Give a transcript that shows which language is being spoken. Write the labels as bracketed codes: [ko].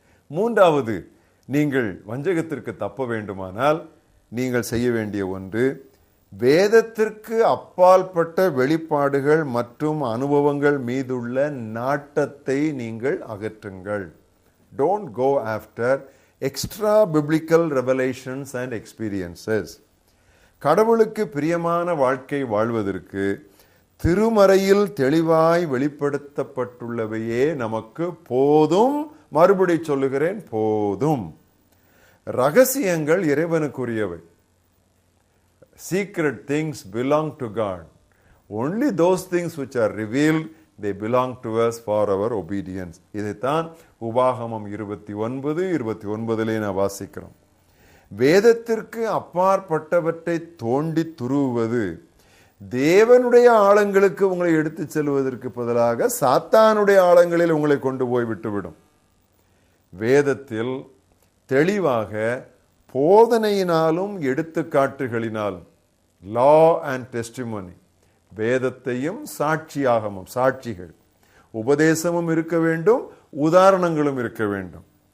[ta] மூன்றாவது, நீங்கள் வஞ்சகத்திற்கு தப்ப வேண்டுமானால் நீங்கள் செய்ய வேண்டிய ஒன்று, வேதத்திற்கு அப்பாற்பட்ட வெளிப்பாடுகள் மற்றும் அனுபவங்கள் மீதுள்ள நாட்டத்தை நீங்கள் அகற்றுங்கள். [en] Don't go after extra biblical revelations and experiences. [ta] கடவுளுக்கு பிரியமான வாழ்க்கை வாழ்வதற்கு திருமறையில் தெளிவாய் வெளிப்படுத்தப்பட்டுள்ளவையே நமக்கு போதும். மறுபடி சொல்லுகிறேன், போதும். ரகசியங்கள் இறைவனுக்குரியவை. [en] Secret things belong to God. Only those things which are revealed, they belong to us for our obedience. [ta] இதைத்தான் உபாகமம் 29:29 நான் வாசிக்கிறோம். வேதத்திற்கு அப்பாற்பட்டவற்றை தோண்டி துருவுவது தேவனுடைய ஆழங்களுக்கு உங்களை எடுத்து செல்வதற்கு பதிலாக சாத்தானுடைய ஆழங்களில் உங்களை கொண்டு போய் விட்டுவிடும். வேதத்தில் தெளிவாக போதனையினாலும் எடுத்துக்காட்டுகளினாலும், லா அண்ட் டெஸ்டிமோனி, வேதத்தையும் சாட்சியாகமும், சாட்சிகள், உபதேசமும் இருக்க வேண்டும், உதாரணங்களும் இருக்க வேண்டும்.